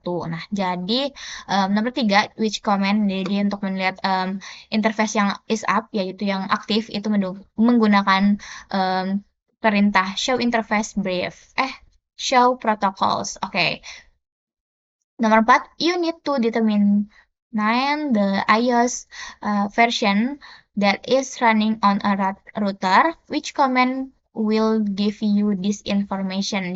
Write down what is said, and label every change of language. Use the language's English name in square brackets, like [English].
[Indonesian] Nah, jadi nomor 3, [English] which command. [Indonesian] Jadi untuk melihat interface yang is up, yaitu yang aktif, itu menggunakan um, perintah show interface brief. [English] Show protocols. Oke. Okay. Nomor 4, you need to determine the iOS version that is running on a router. Which command will give you this information?